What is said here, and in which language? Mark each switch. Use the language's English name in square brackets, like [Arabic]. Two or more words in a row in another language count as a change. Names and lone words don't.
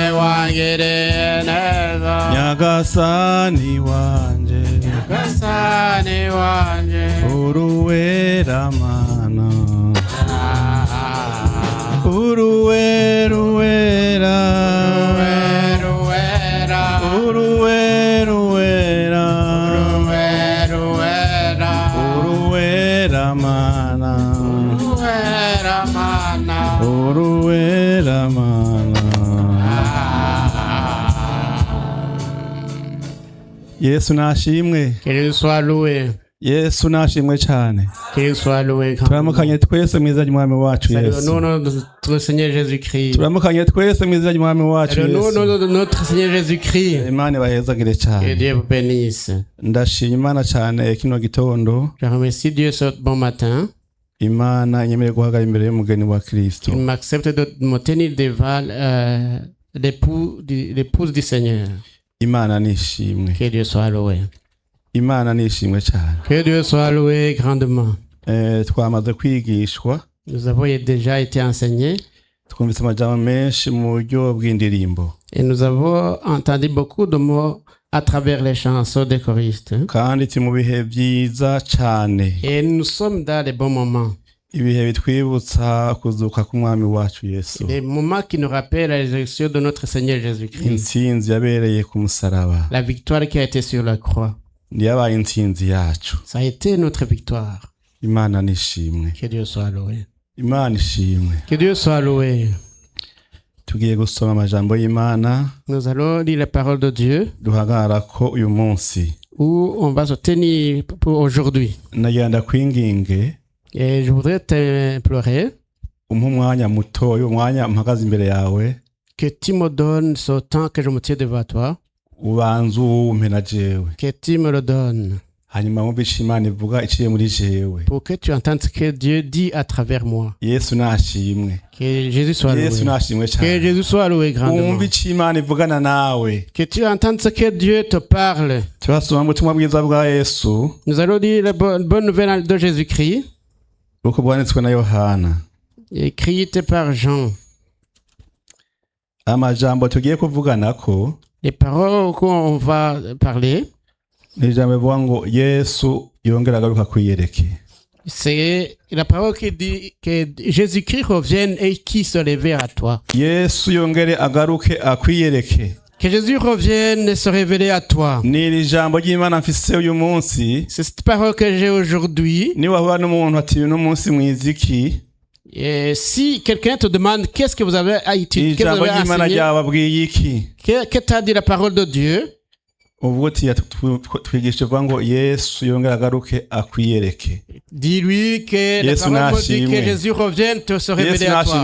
[Rundi] Nyagasani wanje, uruwera mana, uruwera, uruwera mana, uruwera mana. Yesu nashimwe, [French] Qu'il soit loué. [Rundi] Yesu nashimwe cyane. [French] Qu'il soit loué. [Rundi] Turamukanye twese mu izina ry'Umwami wacu [French] C'est le Yesu. nom de notre Seigneur Jésus-Christ. [Rundi] Turamukanye twese mu izina ry'Umwami wacu [French] C'est le nom Yesu. de notre Seigneur Jésus-Christ. [Rundi] Imana ibahezagire [French] Que [Rundi] cyane. [French] Dieu vous bénisse. [Rundi] Ndashima Imana cyane kino gitondo. [French] Je remercie Dieu ce bon matin. [Rundi] Imana inyemereye guhagarara imbere y'umugeni wa Kristo. [French] Il m'accepte de me tenir devant l'épouse du Seigneur. [Rundi] Imana nishimwe. [French] Que Dieu soit loué. [Rundi] Imana nishimwe cyane. [French] Que Dieu soit loué grandement. [Rundi] Twamaze kwigishwa. [French] Nous avons déjà été enseignés. [Rundi] Twumvise amajambo menshi mu buryo bw'indirimbo. [French] Et nous avons entendu beaucoup de mots à travers les chansons des choristes. [Rundi] Kandi turi mu bihe byiza cyane. [French] Et nous sommes dans les bons moments. [Rundi] Ibihe bitwibutsa kuzuka k'umwami wacu Yesu. [French] Des moments qui nous rappellent la résurrection de notre Seigneur Jésus-Christ. [Rundi] Intsinzi yabereye ku musaraba. [French] La victoire qui a été sur la croix. [Rundi] Yabaye intsinzi yacu. [French] Ça a été notre victoire. [Rundi] Imana nishimwe. [French] Que Dieu soit loué. [Rundi] Imana ishimwe. [French] Que Dieu soit loué. [Rundi] Tugiye gusoma amajambo y'Imana. [French] Nous allons lire la parole de Dieu. [Rundi] Duhagararako uyu munsi. [French] Où on va se tenir pour aujourd'hui. [Rundi] Nagira ndakwinginge. [French] Et je voudrais t'implorer. [Rundi] Umpa umwanya mutoya, umwanya mpagaze imbere yawe. [French] Que tu me donnes ce temps que je me tiens devant toi. [Rundi] Ubanze uwumpe na jewe. [French] Que tu me le donnes. [Rundi] Hanyuma wumve ico Imana ivuga iciye muri jewe. [French] Pour que tu entendes ce que Dieu dit à travers moi. [Rundi] Yesu nashimwe. [French] Que Jésus soit loué. [Rundi] Yesu nashimwe cyane. [French] Que Jésus soit loué grandement. [Rundi] Wumve ico Imana ivugana nawe. [French] Que tu entendes ce que Dieu te parle. [Rundi] Turasoma mu butumwa bwiza bwa Yesu. [French] Nous allons lire la bonne nouvelle de Jésus-Christ. [Rundi] Uko bwanditswe na Yohana. [French] Écrite par Jean. [Rundi] Amajambo tugiye kuvuganako. [French] Les paroles qu'on va parler. [Rundi] Ijambo rivuga ngo Yesu yongera agaruka kwiyereke. [French] C'est la parole qui dit que Jésus-Christ revienne et qui se révèle à toi. [Rundi] Yesu yongere agaruke akwiyereke. [French] Que Jésus revienne et se révéler à toi. [Rundi] Ni iri jambo ry'Imana mfise uyu munsi. [French] C'est cette parole que j'ai aujourd'hui. [Rundi] Ni wahura n'umuntu ati uyu munsi mwiziki. [French] Et si quelqu'un te demande qu'est-ce que vous avez à étudier, que vous avez enseigné, que t'a dit la parole de Dieu, dis-lui que la parole me dit que Jésus revienne te se révéler à toi.